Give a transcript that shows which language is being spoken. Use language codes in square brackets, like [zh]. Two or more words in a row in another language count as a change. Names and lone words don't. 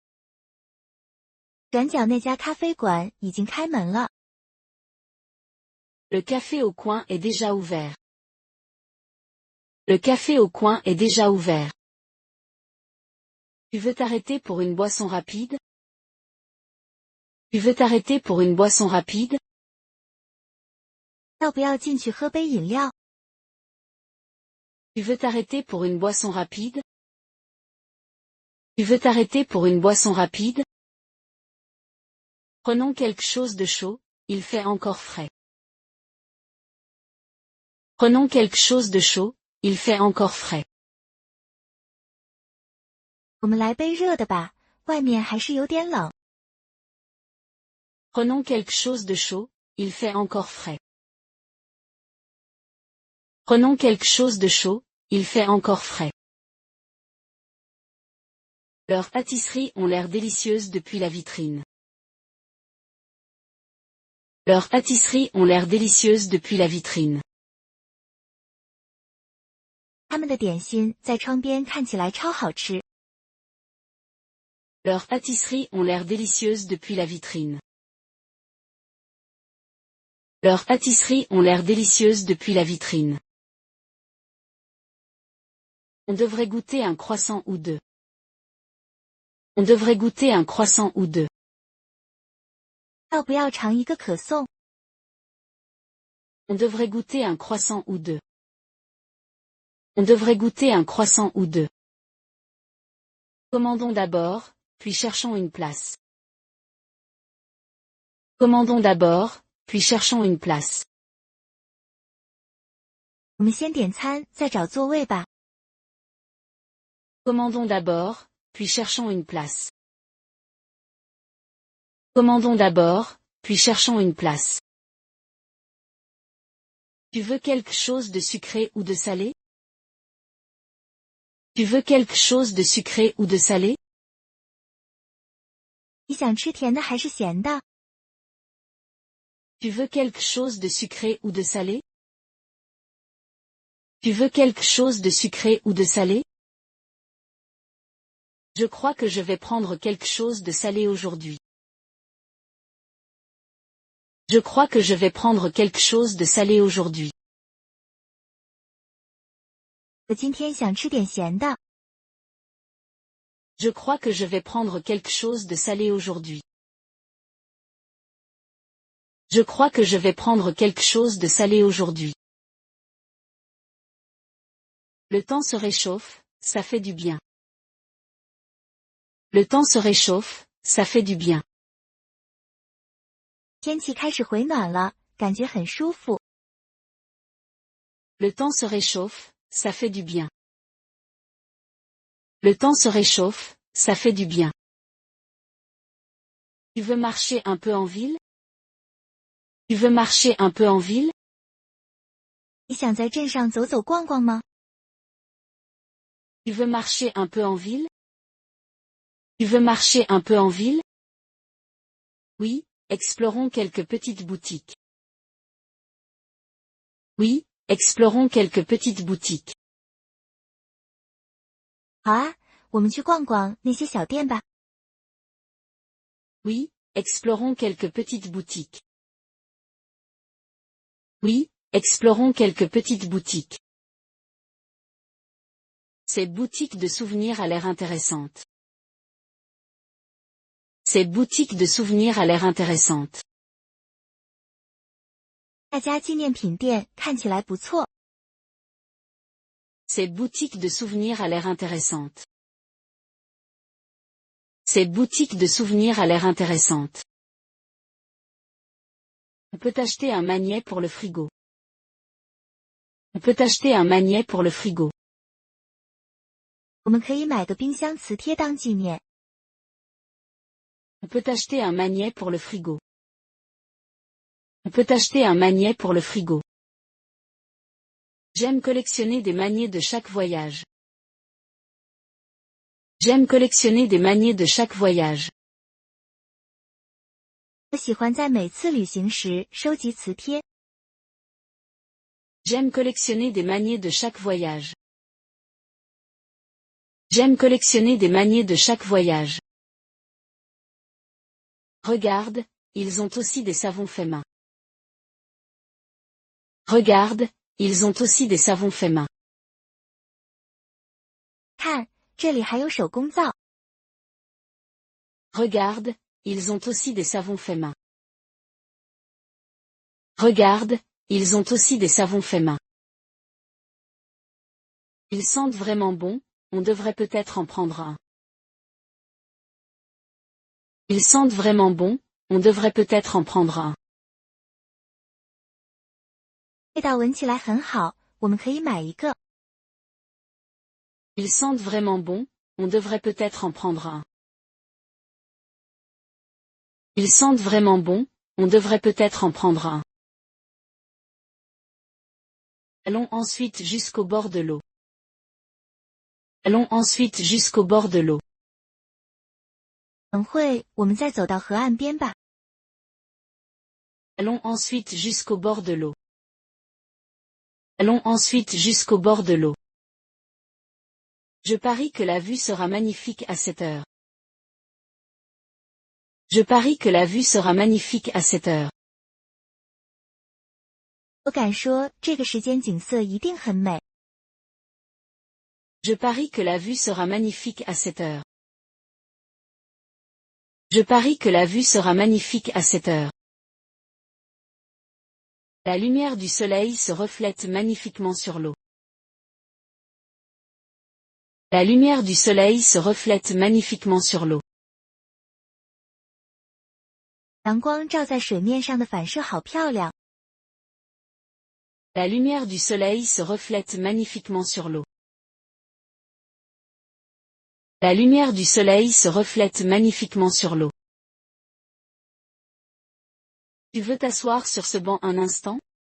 [zh] 转角那家咖啡馆已经开门了。 [fr] Le café au coin est déjà ouvert. Le café au coin est déjà ouvert. Tu veux t'arrêter pour une boisson rapide? Tu veux t'arrêter pour une boisson rapide? [zh] 要不要进去喝杯饮料？ [fr] Tu veux t'arrêter pour une boisson rapide? Tu veux t'arrêter pour une boisson rapide? Prenons quelque chose de chaud, il fait encore frais. Prenons quelque chose de chaud, il fait encore frais. [zh] 我们来杯热的吧，外面还是有点冷。 [fr] Prenons quelque chose de chaud, il fait encore frais. Prenons quelque chose de chaud, il fait encore frais. Leurs pâtisseries ont l'air délicieuses depuis la vitrine. Leurs pâtisseries ont l'air délicieuses depuis la vitrine. [zh] 他们的点心在窗边看起来超好吃。 [fr] Leurs pâtisseries ont l'air délicieuses depuis la vitrine. Leurs pâtisseries ont l'air délicieuses depuis la vitrine. On devrait goûter un croissant ou deux. On devrait goûter un croissant ou deux. [zh] 要不要尝一个可颂？ [fr] On devrait goûter un croissant ou deux. On devrait goûter un croissant ou deux. Commandons d'abord, puis cherchons une place. Commandons d'abord, puis cherchons une place. [zh] 我们先点餐，再找座位吧。 [fr] Commandons d'abord, puis cherchons une place. Commandons d'abord, puis cherchons une place. Tu veux quelque chose de sucré ou de salé? Tu veux quelque chose de sucré ou de salé? [zh] 你想吃甜的还是咸的？ [fr] Tu veux quelque chose de sucré ou de salé? Tu veux quelque chose de sucré ou de salé? Je crois que je vais prendre quelque chose de salé aujourd'hui. Je crois que je vais prendre quelque chose de salé aujourd'hui. [zh] 我今天想吃点咸的。 [fr] Je crois que je vais prendre quelque chose de salé aujourd'hui. Je crois que je vais prendre quelque chose de salé aujourd'hui. Le temps se réchauffe, ça fait du bien. Le temps se réchauffe, ça fait du bien. [zh] 天气开始回暖了，感觉很舒服。 [fr] Le temps se réchauffe, ça fait du bien. Le temps se réchauffe, ça fait du bien. Tu veux marcher un peu en ville? Tu veux marcher un peu en ville? [zh] 你想在镇上走走逛逛吗？ [fr] Tu veux marcher un peu en ville? Tu veux marcher un peu en ville? Oui, explorons quelques petites boutiques. Oui, explorons quelques petites boutiques. [zh] 好啊，我们去逛逛那些小店吧。 [fr] Oui, explorons quelques petites boutiques. Oui, explorons quelques petites boutiques. Cette boutique de souvenirs a l'air intéressante. Cette boutique de souvenirs a l'air intéressante. [zh] 那家纪念品店看起来不错。 [fr] Cette boutique de souvenirs a l'air intéressante. Cette boutique de souvenirs a l'air intéressante. On peut acheter un magnet pour le frigo. On peut acheter un magnet pour le frigo. [zh] 我们可以买个冰箱磁贴当纪念。 [fr] On peut acheter un magnet pour le frigo. On peut acheter un magnet pour le frigo. J'aime collectionner des magnets de chaque voyage. J'aime collectionner des magnets de chaque voyage. [zh] 我喜欢在每次旅行时收集磁贴。 [fr] J'aime collectionner des magnets de chaque voyage. J'aime collectionner des magnets de chaque voyage. Regarde, ils ont aussi des savons faits main. Regarde, ils ont aussi des savons faits main. [zh] 看，这里还有手工皂。 [fr] Regarde, ils ont aussi des savons faits main. Regarde, ils ont aussi des savons faits main. Ils sentent vraiment bon, on devrait peut-être en prendre un. Ils sentent vraiment bon, on devrait peut-être en prendre un. [zh] 味道闻起来很好，我们可以买一个。 [fr] Ils sentent vraiment bon, on devrait peut-être en prendre un. Ils sentent vraiment bon, on devrait peut-être en prendre un. Allons ensuite jusqu'au bord de l'eau. Allons ensuite jusqu'au bord de l'eau. [zh] 等会我们再走到河岸边吧。 [fr] Allons ensuite jusqu'au bord de l'eau. Allons ensuite jusqu'au bord de l'eau. Je parie que la vue sera magnifique à cette heure. Je parie que la vue sera magnifique à cette heure. [zh] 我敢说这个时间景色一定很美。 [fr] Je parie que la vue sera magnifique à cette heure. Je parie que la vue sera magnifique à cette heure. La lumière du soleil se reflète magnifiquement sur l'eau. La lumière du soleil se reflète magnifiquement sur l'eau. [zh] 阳光照在水面上的反射好漂亮。 [fr] La lumière du soleil se reflète magnifiquement sur l'eau. La lumière du soleil se reflète magnifiquement sur l'eau. Tu veux t'asseoir sur ce banc un instant?